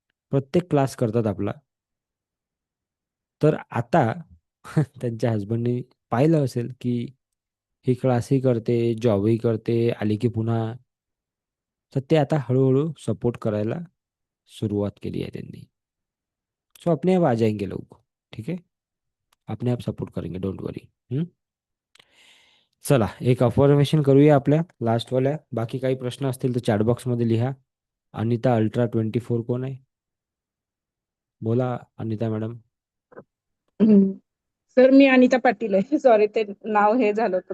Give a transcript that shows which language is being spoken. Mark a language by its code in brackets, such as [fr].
[mr] प्रत्येक क्लास करतात आपला. तर आता त्यांच्या हस्बंडनी पाहिलं असेल की ही क्लासही करते, जॉबही करते, आली की पुन्हा. तर ते आता हळूहळू सपोर्ट करायला सुरुवात केली आहे त्यांनी. [hi] सो अपने आप आ जाएंगे लोग. ठीक है. अपने आप सपोर्ट करेंगे, डोंट वरी. [mr] चला, एक अफर्मेशन करूया आपल्या लास्टवाल्या. बाकी काही प्रश्न असतील तर चॅटबॉक्समध्ये लिहा. अनिता अल्ट्रा 24 कोण आहे? बोला अनिता मॅडम. हम्म. सर मी अनिता पाटील आहे. सॉरी ते नाव हे झालं होतं